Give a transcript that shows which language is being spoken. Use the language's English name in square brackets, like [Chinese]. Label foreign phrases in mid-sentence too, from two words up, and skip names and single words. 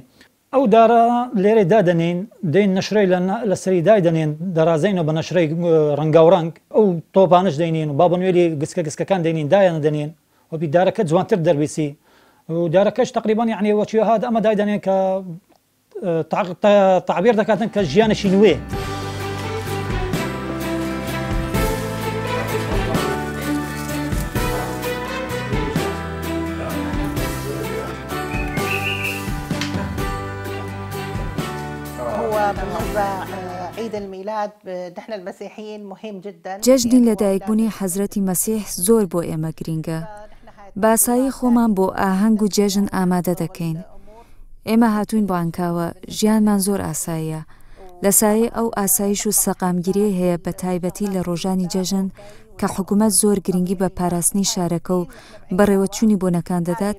[Central Kurdish] ئەو دارە لێرە دادەنین، دەین نەشرەی لە سەری دایدەنێن، دەڕازینەوە بە نەشرەی ڕەنگا و ڕەنگ، ئەو تۆپانش دەینین و بابە نوێری گسکەکان دەینین، دایان دەنێن وەبی دارەکە جوانتر دەربیسی، ودارەکەش تقریبا یعنی وەچیەها ئەمە دایدانێن کە تعبیر دەکاتن کە ژیانشی نوێ. [Arabic] عيد الميلاد نحن المسيحيين مهم جدا. [Central Kurdish] جەژنی لەدایکبوونی حەزرەتی مەسیح زۆر بۆ ئێمە گرینگە. باسایی خۆمان بۆ ئاهەنگ و جێژن ئامادە دەکەین. ئێمە هاتوین بۆ ئەنکاوە ژیانمان زۆر ئاساییە. لە سایە ئەو ئاسایش و سەقامگیری هەیە بە تایبەتی لە ڕۆژانی جەژن کە حکوومەت زۆر گرنگی بە پاراستنی شارەکە و بەڕێوەچوونی بۆنەکان دەدات.